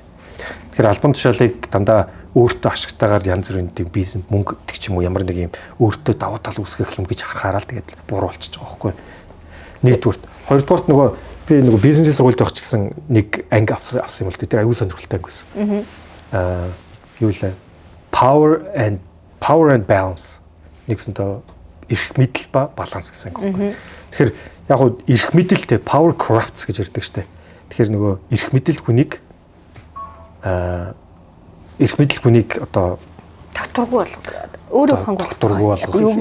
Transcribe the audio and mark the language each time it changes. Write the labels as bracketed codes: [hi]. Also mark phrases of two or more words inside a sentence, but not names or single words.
[mn] Тэгэхээр албан тушаалыг дандаа өөртөө ашигтайгаар янз бүрийн тийм бизнес мөнгө гэдэг ч юм уу ямар нэг юм өөртөө даваа тал үүсгэх юм гэж харахаараа л тэгээд буруу болчихж байгаа байхгүй. Нэгдүгürt, хоёрдугаарт нөгөө би нөгөө бизнесийн сургуульд байх ч гэсэн нэг анги авсан юм л тэр аюул сонирхолтой анги байсан. Юу лээ? [en] Power and balance. [mn] Нэгсэнтэй эрх мэдэл ба баланс гэсэн анги байхгүй. Тэгэхээр яг гоо эрх мэдэлтэй [en] power corrupts [mn] гэж ярьдаг штэ. Тэгэхээр нөгөө эрх мэдэл хүнийг одоо татваргүй болгох. Өөрөө татваргүй болгох.